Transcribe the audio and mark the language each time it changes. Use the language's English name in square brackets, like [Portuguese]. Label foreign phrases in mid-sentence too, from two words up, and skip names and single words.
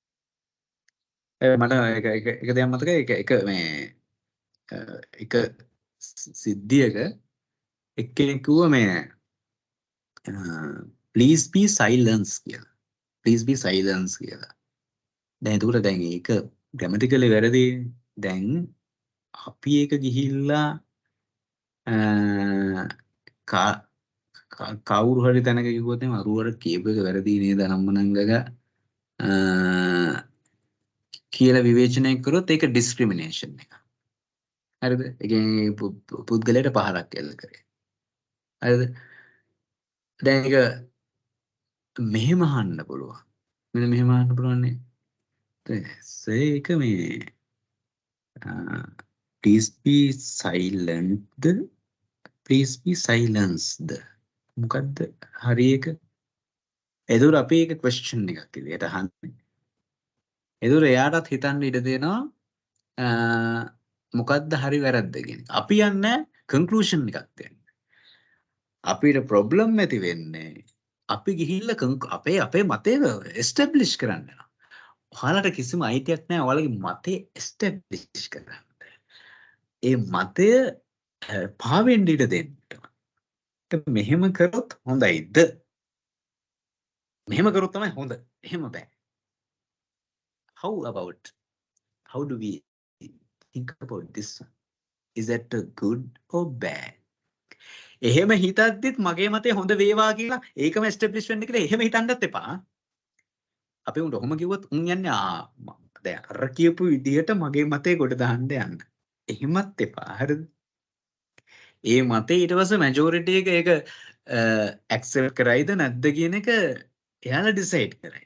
[Sinhala] මට එක දෙයක් මතකයි එක මේ එක සිද්ධියක එක්කෙනෙක් කිව්වා මේ [English] please be silence [Sinhala] කියලා. [English] please be silence [Sinhala] කියලා. දැන් එතකොට දැන් ඒක grammatically වැරදි. දැන් අපි ඒක ගිහිල්ලා කවුරු හරි තැනක කිව්වොත් එහෙනම් අරුවට කියපු එක වැරදි නේද අනම්මනංගක කියලා විවේචනය කරොත් ඒක ඩිස්ක්‍රිමිනේෂන් එක. හරිද? ඒ කියන්නේ පුද්ගලයාට පහරක් එල්ල කරේ. හරිද? දැන් ඒක මෙහෙම අහන්න පුළුවන්. මෙන්න මෙහෙම අහන්න පුළුවන් නේ. ඒක මේ [English] please be silent please be silenced [Sinhala] මොකද්ද හරි එක? එතකොට අපි ඒක question එකක් විදියට අහන්නේ. එතකොට එයාටත් හිතන්න ඉඩ දෙනවා මොකද්ද හරි වැරද්ද කියන එක. අපි යන්නේ conclusion එකක් දෙන්න. අපිට problem ඇති වෙන්නේ අපි ගිහිල්ලා අපේ මතය establish කරන්න. ඔයාලට කිසිම අයිතියක් නැහැ ඔයාලගේ මතය establish කරන්න. ඒ මතය පාවෙන්න ඉඩ දෙන්න. මෙහෙම කරොත් හොඳයිද? මෙහෙම කරොත් තමයි හොඳ. එහෙම බෑ. [English] How do we think about this one? Is that good or bad? [Sinhala] එහෙම හිතද්දිත් මගේ මතය හොඳ වේවා කියලා ඒකම establish වෙන්න කියලා එහෙම හිතන්නත් එපා. අපි උන්ට ඔහොම කිව්වොත් උන් යන්නේ දැන් අර කියපු විදිහට මගේ මතේ ගොඩ දාන්න යන්න. එහෙමත් එපා. හරිද? ඒ මතේ ඊට පස්සේ majority එක ඒක accept කරයිද නැද්ද කියන එක එයාලා decide කරයි.